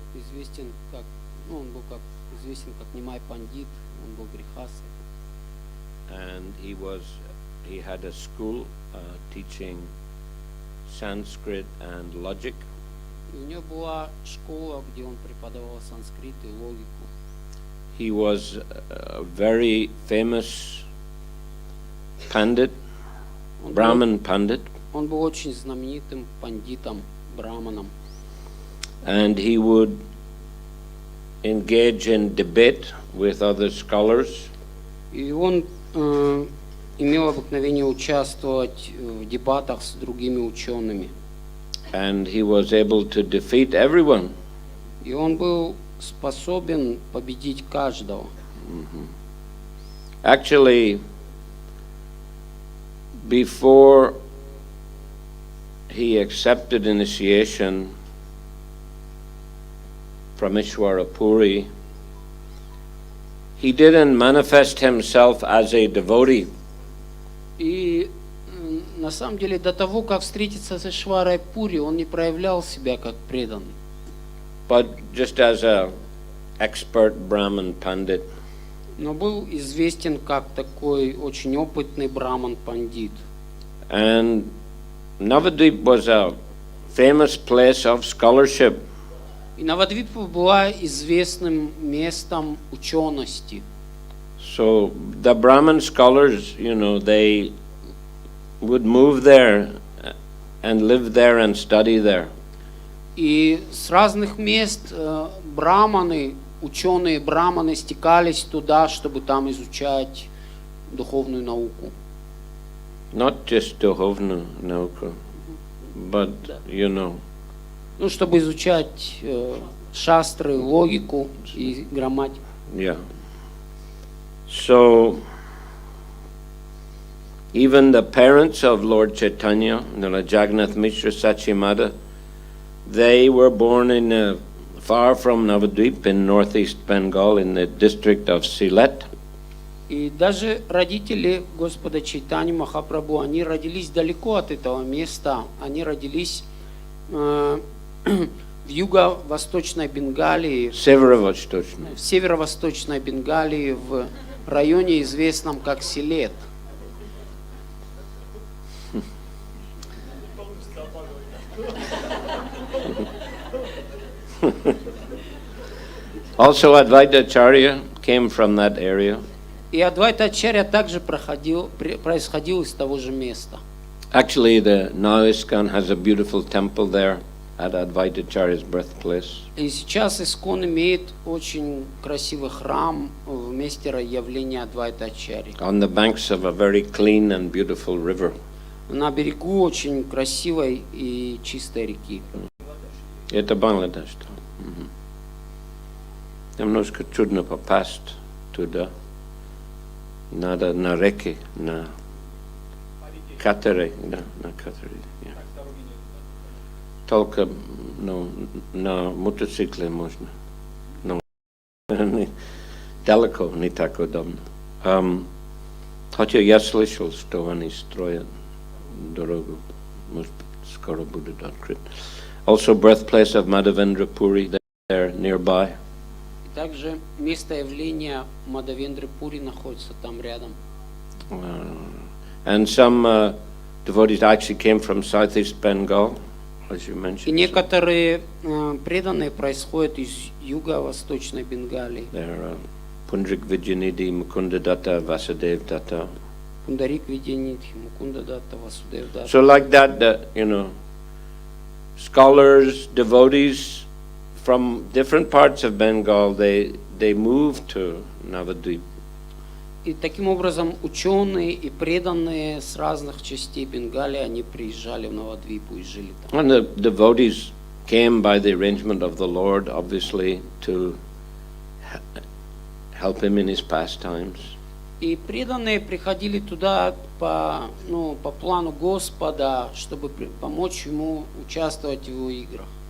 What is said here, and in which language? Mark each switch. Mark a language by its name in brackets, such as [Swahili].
[Russian] известен как, он был как известен как Нимай Пандит, он был грехасой. [English] And he had a school teaching Sanskrit and logic. [Russian] И у него была школа, где он преподавал санскрит и логику. [English] He was a very famous pandit, Brahmin pandit. [Russian] Он был очень знаменитым пандитом, браманом. [English] And he would engage in debate with other scholars. [Russian] И он имел обыкновение участвовать в дебатах с другими учеными. [English] And he was able to defeat everyone. [Russian] И он был способен победить каждого. [English] Actually, before he accepted initiation from Ishwara Puri, he didn't manifest himself as a devotee. [Russian] И на самом деле до того, как встретиться с Ишварой Пури, он не проявлял себя как преданный. [English] But just as a expert Brahmin pandit. [Russian] Но был известен как такой очень опытный браман-пандит. [English] And Navadvip was a famous place of scholarship. [Russian] И Навадвипа была известным местом учености. [English] So the Brahmin scholars, they would move there and live there and study there. [Russian] И с разных мест браманы, ученые браманы стекались туда, чтобы там изучать духовную науку. [English] Not just [Russian] духовную науку, [English] but, [Russian] Ну, чтобы изучать шастры, логику и грамматику. [English] Yeah. So, even the parents of Lord Chaitanya, Jagannath Mishra Sachimata, they were born in far from Navadvip in northeast Bengal in the district of Sylhet. [Russian] И даже родители Господа Чайтаньи Махапрабху, они родились далеко от этого места. Они родились в юго-восточной Бенгалии, в северо-восточной Бенгалии, в районе, известном как Силет. [English] Also, Advaita Acharya came from that area. [Russian] И Адвайта Ачарья также происходил из того же места. [English] Actually, the now ISKCON has a beautiful temple there at Advaita Acharya's birthplace. [Russian] И сейчас Искон имеет очень красивый храм в месте явления Адвайта Ачарьи. [English] On the banks of a very clean and beautiful river. [Russian] На берегу очень красивой и чистой реки. Это Бангладеш. Немножко трудно попасть туда. Надо на реке, на катере, да, на катере. Yeah. Только, на мотоцикле можно. Но далеко не так удобно. Хотя я слышал, что они строят дорогу. Может быть, скоро будет открыт. [English] Also, birthplace of Madhavendra Puri there nearby. [Russian] Также место явления Мадхавендры Пури находится там рядом. [English] And some devotees actually came from southeast Bengal, as you mentioned. [Russian] И некоторые преданные происходят из юго-восточной Бенгалии. [English] There Pundrik Vijayanidhi, Mukunda Datta, Vasudev Datta. [Russian] Пундарик Видянидхи, Мукунда Датта, Васудев Датта. [English] So like that, scholars, devotees from different parts of Bengal, they moved to Navadvip. [Russian] И таким образом ученые и преданные с разных частей Бенгалии, они приезжали в Навадвипу и жили там. [English] And the devotees came by the arrangement of the Lord, obviously, to help him in his pastimes. [Russian] И преданные приходили туда по плану Господа, чтобы помочь ему участвовать в его играх.